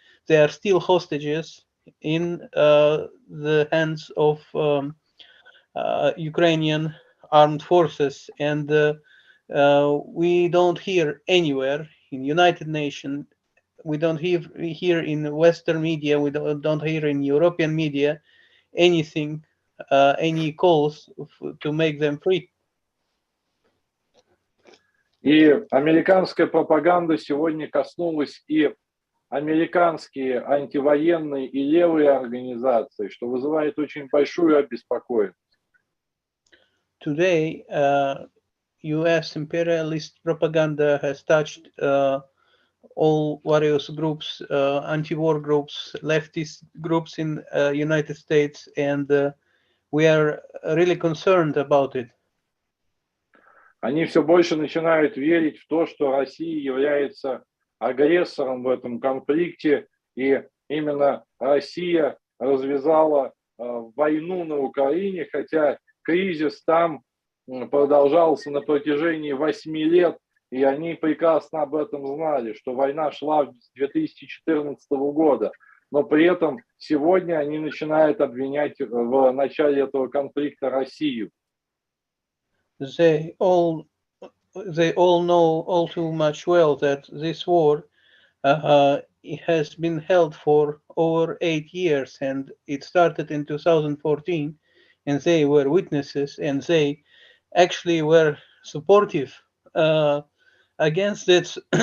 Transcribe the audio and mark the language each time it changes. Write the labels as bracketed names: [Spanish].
[English] They are still hostages in the hands of Ukrainian armed forces, and we don't hear anywhere in United Nations, we don't hear in Western media, we don't hear in European media anything, any calls to make them free. [Russian] И американская пропаганда сегодня коснулась и американские антивоенные и левые организации, что вызывает очень большую обеспокоенность. [English] Today, U.S. imperialist propaganda has touched all various groups, anti-war groups, leftist groups in United States, and we are really concerned about it. [Russian] Они все больше начинают верить в то, что Россия является агрессором в этом конфликте, и именно Россия развязала войну на Украине, хотя кризис там продолжался на протяжении 8 лет, и они прекрасно об этом знали, что война шла с 2014 года, но при этом сегодня они начинают обвинять в начале этого конфликта Россию. [English] They all know all too much well that this war has been held for over 8 years, and it started in 2014, and they were witnesses, and they actually were supportive against it,